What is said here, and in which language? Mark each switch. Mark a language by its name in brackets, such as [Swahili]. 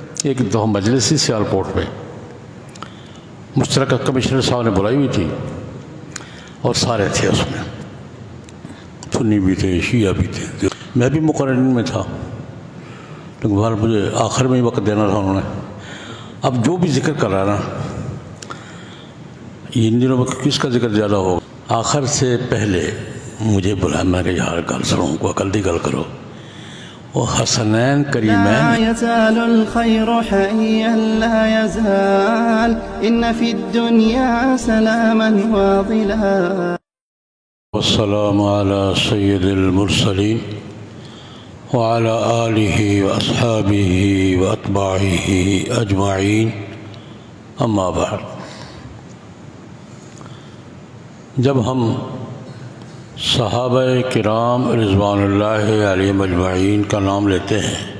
[Urdu] ایک دفعہ مجلس تھی سیالکوٹ میں، مشترکہ کمشنر صاحب نے بلائی ہوئی تھی اور سارے تھے اس میں، سنی بھی تھے، شیعہ بھی تھے، میں بھی مقررین میں تھا، لیکن بہرحال مجھے آخر میں ہی وقت دینا تھا انہوں نے۔ اب جو بھی ذکر کر رہا نا، ان دنوں میں کس کا ذکر زیادہ ہوگا، آخر سے پہلے مجھے بلایا، میں کہ [Punjabi] یار گل سنوں کو عقل دی گل کرو، [Urdu] وہ حسنین کریمین [Arabic] لا يزال الخير حيا لا يزال إن في الدنيا سلاما واضلا والسلام على سید المرسلین وعلى آلہ واصحابہ واتباعہ اجمعین، اما بعد۔ [Urdu] جب ہم صحابہ کرام رضوان اللہ علیہم اجمعین کا نام لیتے ہیں